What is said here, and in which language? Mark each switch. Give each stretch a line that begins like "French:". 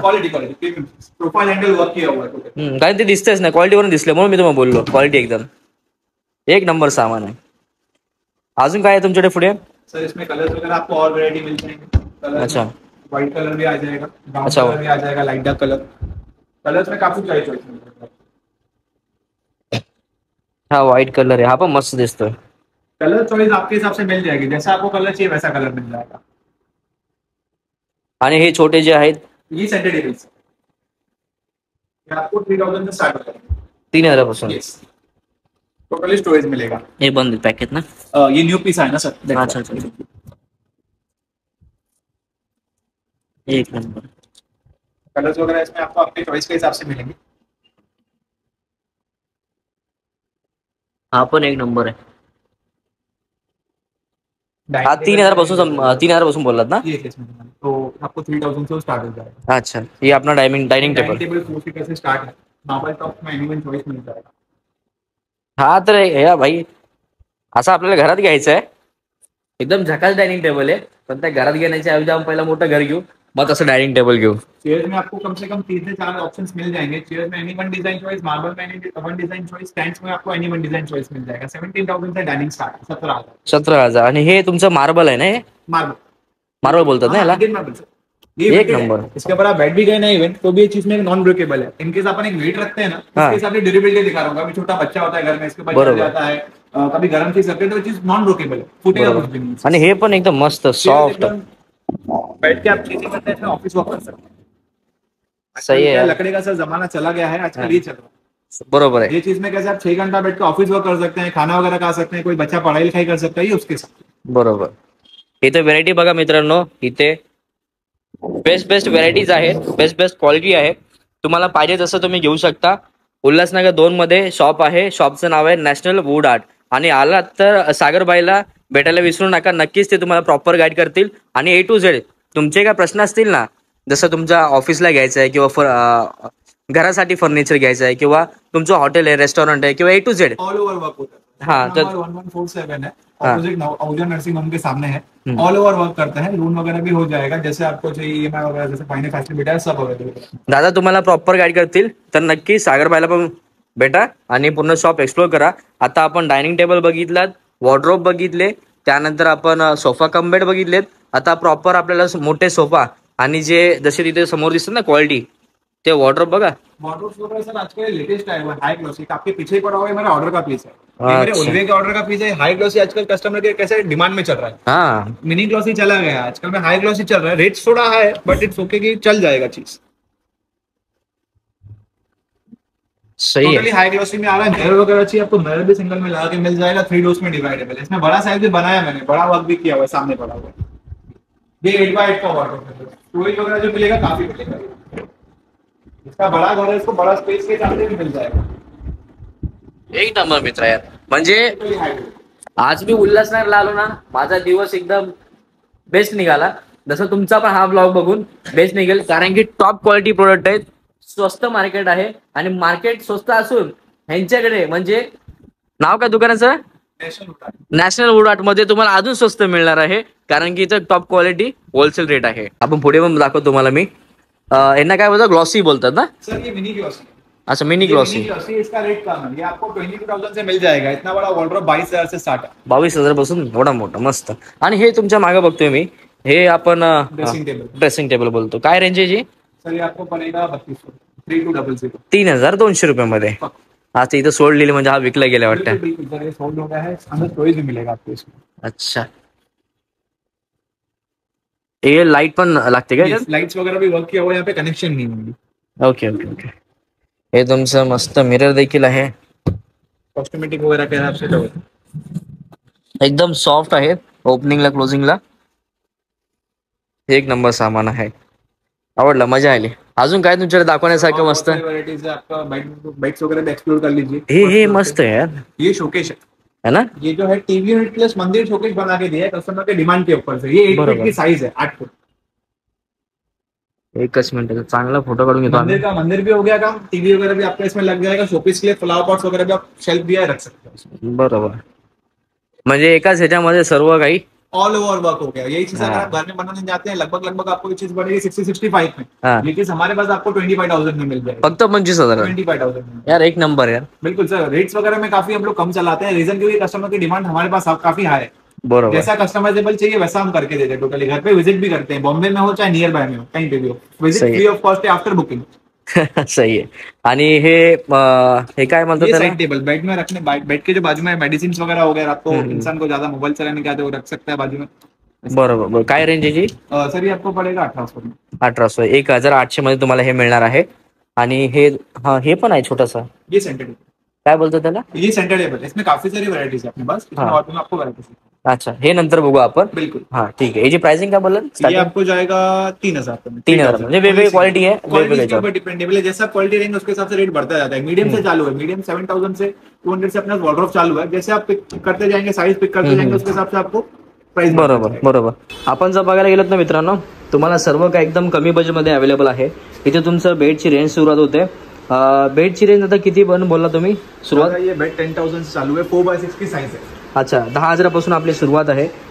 Hindi: Quality profile handle work किया हुआ है.
Marathi: कारण ते दिसतेच ना, क्वालिटी वरून दिसले म्हणून मी तुम्हाला बोललो. क्वालिटी एकदम एक नंबर सामान आहे. अजून काय आहे तुमच्याकडे पुढे?
Hindi: सर इसमें कलर्स वगैरह आपको और वैरायटी मिल जाएंगे. अच्छा, व्हाइट कलर भी आ जाएगा, ब्राउन अच्छा. कलर भी आ जाएगा, लाइट डार्क कलर. कलर्स में काफी चॉइस मिल जाएगा.
Marathi: हा व्हाइट कलर आहे, हा पण मस्त दिसतोय.
Hindi: कलर चॉइस आपके हिसाब से मिल जाएगी, जैसा आपको कलर चाहिए वैसा कलर मिल जाएगा.
Marathi: आणि हे छोटे जे आहेत
Hindi: ये सेंटर टेबल्स आपको 3,000 से स्टार्ट होता है. 3,000 यस. टोटली स्टोरेज मिलेगा.
Marathi: हे बंद पॅकेट ना.
Hindi: ये न्यू पीस है ना सर. अच्छा अच्छा, एक नंबर. कलर्स वगैरह इसमें आपको अपने चॉइस के हिसाब से मिलेंगे.
Marathi: हा पण एक नंबर आहे. हा 3,000 पासून बोललात ना.
Hindi: ये केस में तो आपको 3,000 से स्टार्ट हो जाएगा. अच्छा, ये अपना डायनिंग टेबल. टेबल 4 सीटर से स्टार्ट है. मार्बल टॉप में एनी वन चॉइस मिल जाएगा.
Marathi: हा तर या भाई, असं आपल्याला घरात घ्यायचं आहे. एकदम झकास डायनिंग टेबल आहे, पण त्या घरात घेण्याच्या ऐवजी आपण पहिला मोठं घर घेऊ, मग तसं डायनिंग टेबल घेऊ.
Hindi: चेयर में आपको कम से कम 3 से 4 ऑप्शंस मिल जाएंगे. चेयर में any one design choice, marble में any one design choice, stands में आपको एनी वन डिजाइन चॉइस मिल जाएगा. 17,000 से डाइनिंग स्टार्ट. 17,000.
Marathi: आणि हे तुमचं मार्बल आहे ना? हे मार्बल बोलतात ना याला. एक नंबर.
Hindi: इसके ऊपर आप बैठ भी गए ना इवन, तो भी ये चीज में नॉन ब्रेकेबल है. इनकेस अपन एक वेट रखते हैं ना, इसके हिसाब से ड्यूरेबिलिटी दिखा रहा हूँ. अभी छोटा बच्चा होता है घर में, इसके ऊपर चढ़ जाता है, कभी गर्म चीज रखते हैं, तो चीज नॉन ब्रेकेबल है, फूटेगा कुछ भी नहीं.
Marathi: आणि हे पण एकदम मस्त सॉफ्ट.
Hindi: बैठ के आप चीजें करते हैं, ऑफिस वर्क कर सकते हैं. सही है यार. लकड़ी का सर जमाना चला गया है, आजकल ये चल रहा है.
Marathi: बरोबर आहे.
Hindi: ये चीज में कैसे आप 6 घंटा बैठ के ऑफिस वर्क कर सकते हैं, खाना वगैरह खा सकते हैं, कोई बच्चा पढ़ाई लिखाई कर सकता है, ये उसके साथ.
Marathi: बरोबर. इथे व्हेरायटी बघा मित्रांनो, इथे बेस्ट व्हेरायटीज आहेत, बेस्ट क्वालिटी आहे. तुम्हाला पाहिजे तसं तुम्ही घेऊ शकता. उल्हासनगर 2 मध्ये शॉप आहे. शॉपचं नाव आहे नॅशनल वूड आर्ट. आणि आलात तर सागरबाईला भेटायला विसरू नका. नक्कीच ते तुम्हाला प्रॉपर गाईड करतील. आणि A to Z तुमचे काय प्रश्न असतील ना, जसं तुमच्या ऑफिसला घ्यायचं आहे किंवा घरासाठी फर्निचर घ्यायचं आहे किंवा तुमचं हॉटेल आहे, रेस्टॉरंट आहे किंवा A to Z
Hindi: all over work होता है. हाँ, तो 1147 है, ऑपोजिट अहुजा नर्सिंग होम के सामने है. ऑल ओवर वर्क करते हैं, लोन वगैरह भी हो जाएगा, जैसे आपको चाहिए EMI वगैरह, जैसे फाइनेंस फैसिलिटी है, सब अवेलेबल है.
Marathi: दादा तुम्हाला प्रॉपर गाईड करतील. तर नक्की सागरबाईला पण भेटा आणि पूर्ण शॉप एक्सप्लोर करा. आता आपण डायनिंग टेबल बघितलात, वॉर्डरोब बघितले, त्यानंतर आपण सोफा कम बेड बघितलेत. आता प्रॉपर आपल्याला मोठे सोफा आणि जे जसे तिथे समोर दिसतात ना क्वालिटी, ते वॉर्डरोब बघा.
Hindi: वार्डरोब्स वगैरह सर आजकल लेटेस्ट आया हुआ है, हाई ग्लॉसी. आपके पीछे पड़ा हुआ है मेरा ऑर्डर का पीस है. ये मेरे अच्छा. ओल्वे के ऑर्डर का पीस है. हाई ग्लॉसी आजकल कस्टमर के कैसे डिमांड में चल रहा है. हाँ मिनी ग्लॉसी चला गया, आजकल में हाई ग्लॉसी चल रहा है. रेट थोड़ा है
English: but it's okay
Hindi: कि चल जाएगा चीज. सही टोटली है. हाई ग्लॉसी में आ रहा है. मिरर वगैरह चाहिए आपको, मिरर भी सिंगल में लगा के मिल जाएगा. 3 डोर्स में डिवाइडेबल है. इसमें बड़ा साइज भी बनाया मैंने, बड़ा वर्क भी किया हुआ है, सामने पड़ा हुआ है. ये 8x8 का वार्डरोब है. स्टोरेज वगैरह जो मिलेगा काफी मिलेगा. इसका बड़ा घर है, इसको बड़ा स्पेस के हिसाब से भी मिल जाएगा.
Marathi: एक नंबर मित्र यार. म्हणजे
Hindi: टोटली हाई ग्लॉसी.
Marathi: आज मी उल्हासनगरला आलो ना, माझा दिवस एकदम बेस्ट निघाला. जसं तुमचा पण हा ब्लॉग बघून बेस्ट निघेल, कारण की टॉप क्वालिटी प्रोडक्ट आहेत, स्वस्त मार्केट आहे. आणि मार्केट स्वस्त असून ह्यांच्याकडे म्हणजे नाव काय दुकानाचं, नेशनल उठा. नॅशनल वूड आर्ट मध्ये तुम्हाला अजून स्वस्त मिळणार आहे, कारण की इथं टॉप क्वालिटी होलसेल रेट आहे. आपण पुढे पण दाखवतो तुम्हाला मी. यांना काय बोलतात, ग्लॉसी बोलतात ना.
Hindi: सर ये मिनी ग्लॉसी. अच्छा मिनी ये ग्लॉसी. मिनी ग्लॉसी, इसका रेट कम है. ये आपको 22,000 से मिल जाएगा. इतना बड़ा वार्डरोब 22,000 से स्टार्ट है.
Marathi: 22,000 पासून एवढा मोठा मस्त. आणि हे तुमच्या मागे बघतोय मी, हे आपण ड्रेसिंग टेबल. ड्रेसिंग टेबल बोलतो. काय रेंज आहे जी?
Hindi: सर ये आपको पड़ेगा 3200. 3200.
Marathi: 3,200 रुपयामध्ये. आता इथं सोडलेली म्हणजे हा विकला गेला वाटतं.
Hindi: बिल्कुल सर, ये सोल्ड हो गया है. अंदर स्टोरेज भी मिलेगा आपको इसमें.
Marathi: अच्छा, ये लाईट पण लागते का?
Hindi: लाइट्स वगैरह भी वर्क किया हुआ है, यहाँ पे कनेक्शन नहीं होंगी.
English: Okay okay okay.
Marathi: हे तुमचं मस्त मिरर देखील आहे,
Hindi: कॉस्मेटिक वगैरह के हिसाब से तो
Marathi: एकदम सॉफ्ट आहे. ओपनिंगला क्लोजिंगला एक नंबर सामान आहे. आवडला, मजा आली. अजून काय तुमच्याकडे दाखवण्यासारखं मस्त?
Hindi: वैरायटीज है. आपका बेड्स वगैरह भी एक्सप्लोर कर लीजिए.
Marathi: हे मस्त आहे यार,
Hindi: ये शोकेश है ना. ये जो है टीवी यूनिट प्लस मंदिर शोकेश बना के दिया है कस्टमर के डिमांड के ऊपर से. ये 8 फीट की साइज है, 8 फुट.
Marathi: एकच मिनिट, चांगला फोटो काढून घेतो आम्ही.
Hindi: मंदिर भी हो गया काम. टीवी वगैरह भी आपका इसमें लग जाएगा. शोपीस के लिए फ्लावर पॉट्स वगैरह भी आप शेल्फ भी है रख सकते हैं.
Marathi: बरोबर, म्हणजे एकाच ह्याच्यामध्ये सर्व काही
Hindi: ऑल ओवर वर्क हो गया. यही चीज अगर हाँ. आप घर में बनाने जाते हैं, लगभग आपको ये चीज पड़ेगी 60-65 में. हाँ. ये चीज हमारे पास आपको 25,000 में मिल जाएगी.
Marathi: फक्त 25,000.
Hindi: 25,000 में. यार एक नंबर यार. बिल्कुल सर. रेट्स वगैरह में काफी हम लोग कम चलाते हैं. रीजन क्योंकि कस्टमर की डिमांड हमारे पास काफी हाई है.
Marathi: बरोबर.
Hindi: जैसा कस्टमाइजेबल चाहिए वैसा हम करके देते हैं. टोटली घर पे विजिट भी करते हैं, बॉम्बे में हो चाहे नियर बाय में हो, कहीं पे भी हो. विजिट सही है. फ्री ऑफ कॉस्ट है आफ्टर बुकिंग.
Marathi: सही आहे. आणि हे काय म्हणतात
Hindi: ये
Marathi: त्याला?
Hindi: साइड टेबल बेड में रखने, बेड के जो बाजू में मेडिसिन वगैरह हो गया, आपको इंसान को ज्यादा मोबाइल चलाने का वो रख सकता है बाजू में.
Marathi: बरोबर. काय रेंज आहे जी?
Hindi: सर ये आपको पड़ेगा 1800 में. 1800.
Marathi: 1,800 मध्ये तुम्हाला हे मिळणार आहे. आणि हे पण आहे छोटासा,
Hindi: ये सेंटर टेबल.
Marathi: काय बोलतो त्याला?
Hindi: ये सेंटर टेबल है. इसमें काफी सारी वैरायटीज है अपने पास. इसमें हाँ. और में आपको वैरायटीज.
Marathi: अच्छा, हे नंतर बघू आपण.
Hindi: बिल्कुल.
Marathi: हा ठीक आहे. याची प्राइसिंग काय बोलत?
Hindi: ये आपको जाएगा 3,000 में.
Marathi: 3,000 म्हणजे वेगवेगळी क्वालिटी आहे, वेगवेगळे
Hindi: क्वालिटी डिपेंडेबल है. जैसा क्वालिटी रहेंगे उसके हिसाब से रेट बढ़ता जाता है. मीडियम से चालू है. मीडियम 7,000 से 200 से अपना वार्डरोब चालू है. जैसे आप पिक करते जाएंगे, साइज पिक करते जाएंगे, उसके हिसाब से आपको प्राइस.
Marathi: बरोबर बरोबर. आपण जर बघायला गेलोत ना मित्रांनो, तुम्हाला सर्व काही एकदम कमी बजेटमध्ये अवेलेबल आहे. इथे तुमचं बेडची रेंज सुरुवात होते. बेडची रेंज आता किती पण बोलला तुम्ही सुरुवात?
Hindi: ये बेड 10,000 से चालू है. 4x6 की साइज है.
Marathi: अच्छा, 10,000 पासून आपली सुरुवात आहे.